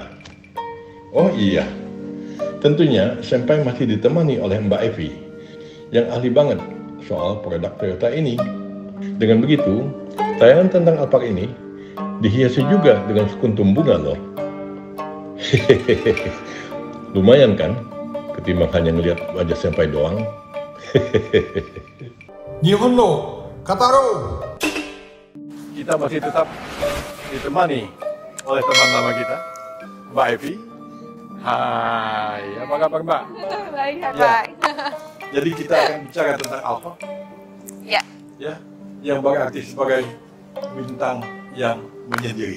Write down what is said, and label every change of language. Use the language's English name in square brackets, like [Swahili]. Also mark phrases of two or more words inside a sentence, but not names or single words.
[Indonesian] Oh iya, tentunya Senpai masih ditemani oleh Mbak Evi yang ahli banget soal produk Toyota ini. Dengan begitu, tayangan tentang Alphard ini dihiasi juga dengan sekuntum bunga loh. Hehehe, lumayan kan ketimbang hanya melihat wajah Senpai doang. Hehehe. [Japanese] 日本の語ろう。 [Indonesian] Kita masih tetap ditemani oleh teman lama kita, Mbak Evi. Hai, apa kabar Mbak? Baik, Ya. baik. Jadi kita akan bicara tentang Alphard, Ya. ya, yang berarti sebagai bintang yang menyendiri.